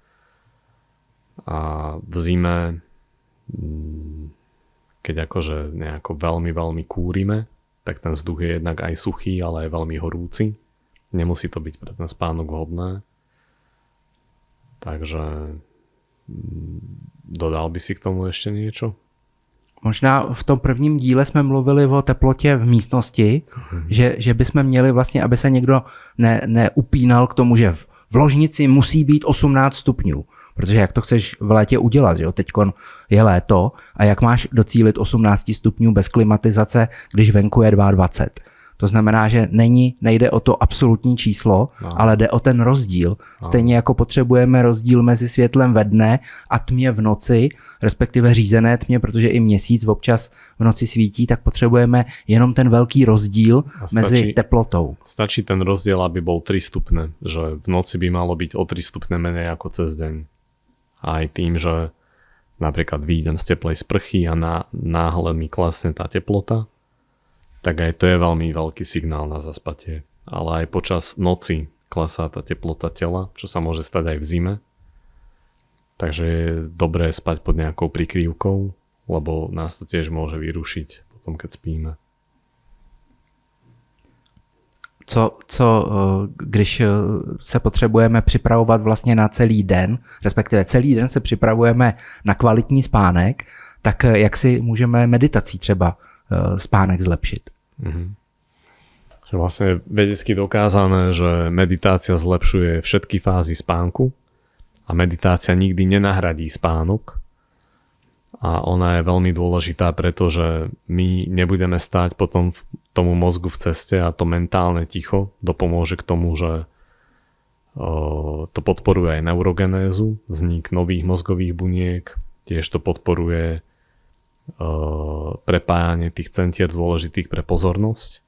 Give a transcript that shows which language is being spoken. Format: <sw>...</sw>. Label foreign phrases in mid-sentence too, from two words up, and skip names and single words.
<sk>A v zime, keď akože nejako veľmi, veľmi kúrime, tak ten vzduch je jednak aj suchý, ale aj veľmi horúci. Nemusí to byť pre ten spánok vhodné.</sk> <cs>Takže dodal by si k tomu ještě něco? Možná v tom prvním díle jsme mluvili o teplotě v místnosti, že bychom měli vlastně, aby se někdo neupínal k tomu, že v ložnici musí být 18 stupňů. Protože jak to chceš v létě udělat, že jo? Teďkon je léto a jak máš docílit 18 stupňů bez klimatizace, když venku je 22. To znamená, že nejde o to absolutní číslo, ale jde o ten rozdíl. Stejně jako potřebujeme rozdíl mezi světlem ve dne a tmě v noci, respektive řízené tmě, protože i měsíc občas v noci svítí, tak potřebujeme jenom ten velký rozdíl mezi teplotou. Stačí ten rozdíl,</cs> <sk>aby bol 3 stupne, že v noci by malo byť o 3 stupne menej ako cez deň. A aj tým, že napríklad vyjdem z teplej sprchy a náhle mi klesne tá teplota, tak aj to je veľmi veľký signál na zaspatie. Ale aj počas noci klesá tá teplota tela, čo sa môže stať aj v zime. Takže je dobré spať pod nejakou prikrývkou, lebo nás to tiež môže vyrušiť potom, keď spíme.</sk> <cs>Když se potřebujeme připravovat vlastně na celý den, respektive celý den se připravujeme na kvalitní spánek, tak jak si můžeme meditací třeba spánek zlepšit?</cs> <sk>Že vlastne vedecky dokázané, že meditácia zlepšuje všetky fázy spánku a meditácia nikdy nenahradí spánok a ona je veľmi dôležitá, pretože my nebudeme stáť potom tomu mozgu v ceste a to mentálne ticho dopomôže k tomu, že to podporuje aj neurogenézu, vznik nových mozgových buniek, tiež to podporuje prepájanie tých centier dôležitých pre pozornosť.</sk>